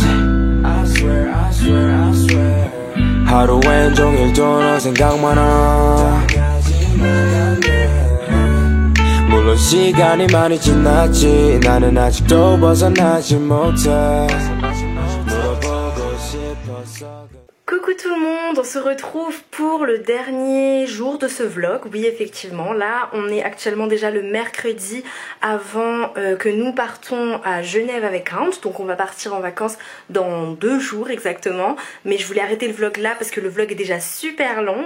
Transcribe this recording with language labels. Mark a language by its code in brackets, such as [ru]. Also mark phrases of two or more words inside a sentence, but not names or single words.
[en] I swear, I swear, I swear. [ko] 하루 왼종일 너 생각만 하. 물론 시간이 많이 지났지. 나는 아직도 벗어나지 못해. 물어보고 싶었어. [fr] Coucou tout le monde, on se retrouve pour le dernier jour de ce vlog. Oui, effectivement, là on est actuellement déjà le mercredi avant que nous partons à Genève avec Hans. Donc on va partir en vacances dans 2 jours exactement. Mais je voulais arrêter le vlog là parce que le vlog est déjà super long.